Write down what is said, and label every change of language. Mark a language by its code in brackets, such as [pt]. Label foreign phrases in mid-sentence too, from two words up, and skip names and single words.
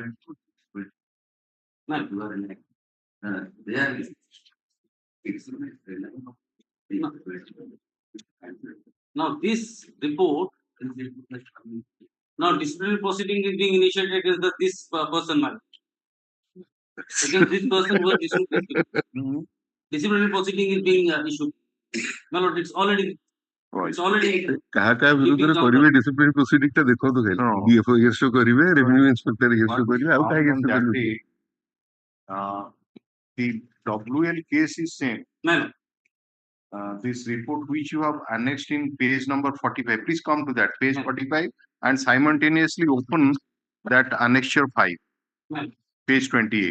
[en] Now this report, now disciplinary proceeding is being initiated against this person, man. Against this person who has issued this report. Disciplinary proceeding is being issued. My lord, it's already. It's already. [or] କାହା ବିରୁଦ୍ଧରେ କରିବେ [en] disciplinary proceeding [or] ଟା ଦେଖନ୍ତୁ ଖାଲି DFO issue କରିବେ [en] revenue inspector [or] issue କରିବେ ଆଉ କାହା issue କରିବେ [en] the WL case is same. This report which you have annexed in page number 45, please come to that page 45 and simultaneously open that annexure 5, Ma'am. page 28.